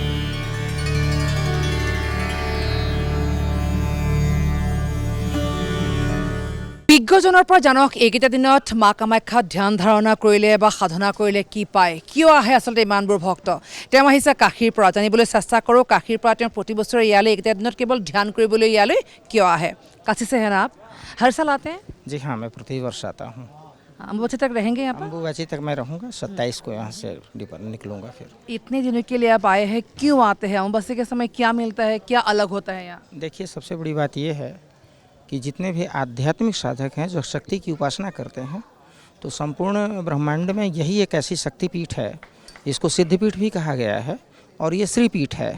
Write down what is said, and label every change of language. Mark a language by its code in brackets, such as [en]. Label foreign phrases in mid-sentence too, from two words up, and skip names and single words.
[as] বিজ্ঞজনৰ পৰা জানক এইকেইটা দিনত মা কামাখ্যাত ধ্যান ধাৰণা কৰিলে বা সাধনা কৰিলে কি পায়, কিয় আহে আচলতে ইমানবোৰ ভক্ত। তেওঁ আহিছে কাশীৰ পৰা, জানিবলৈ চেষ্টা কৰোঁ কাশীৰ পৰা তেওঁ প্ৰতি বছৰে ইয়ালৈ এইকেইটা দিনত কেৱল ধ্যান কৰিবলৈ ইয়ালৈ কিয় আহে। [hi] কাশী से हैं ना आप? हर साल आते हैं? जी हाँ, मैं प्रति वर्ष आता हूँ। अम्बुबाची तक रहेंगे यहाँ पर? अम्बुबाची तक मैं रहूँगा, 27 को यहाँ से निकलूँगा। फिर इतने दिनों के लिए आप आए हैं, क्यों आते हैं? अम्बुबाची के समय क्या मिलता है, क्या अलग होता है यहाँ? देखिए, सबसे बड़ी बात ये है कि जितने भी आध्यात्मिक साधक हैं जो शक्ति की उपासना करते हैं, तो संपूर्ण ब्रह्मांड में यही एक ऐसी शक्तिपीठ है, इसको सिद्धपीठ भी कहा गया है और ये श्रीपीठ है।